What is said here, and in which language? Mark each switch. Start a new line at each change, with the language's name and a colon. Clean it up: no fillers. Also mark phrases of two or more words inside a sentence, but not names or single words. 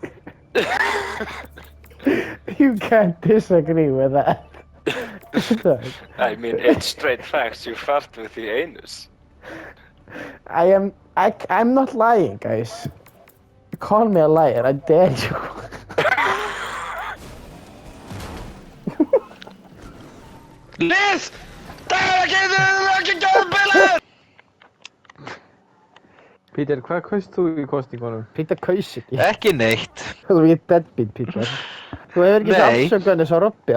English: You can't disagree with that. I mean, it's straight facts. You fart with the anus. I'm not lying, guys. Call me a liar, I dare you. Liz!
Icelandic: Það er ekki góð bílar! Peter, hvað kaust þú í kosningunum? Peter kaus ekki. Ekki neitt. Þú er ekki deadbeat, Peter. Þú hefur ekki afsökuð eins og Robby.